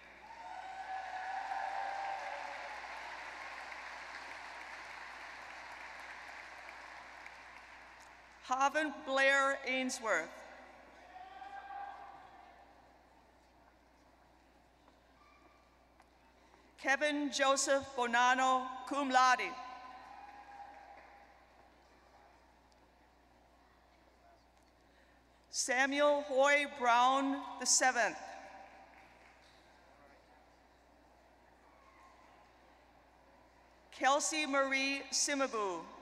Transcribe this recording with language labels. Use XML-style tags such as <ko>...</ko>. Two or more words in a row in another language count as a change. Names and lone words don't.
<en>Haven Blair Ainsworth. Kevin Joseph Bonanno,</en> <la>cum laude.</la> <en>Samuel Hoy Brown VII. Kelsey Marie Simabu.</en>